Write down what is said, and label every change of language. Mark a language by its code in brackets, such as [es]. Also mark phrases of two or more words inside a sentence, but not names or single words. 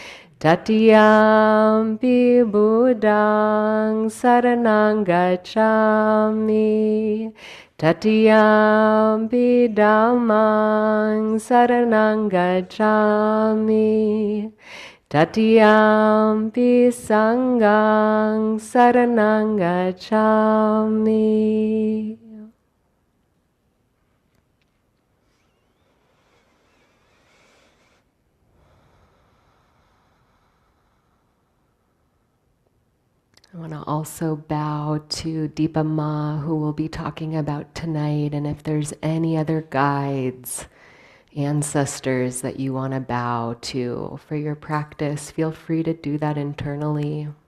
[pi] Tatiyampi Buddhang saranang gacchami, Tatiyampi Dhammang saranang gacchami, Tatiyampi Sanghang saranang gacchami. [en] I want to also bow to Dipa Ma, who we'll be talking about tonight, and if there's any other guides, ancestors that you want to bow to for your practice, feel free to do that internally.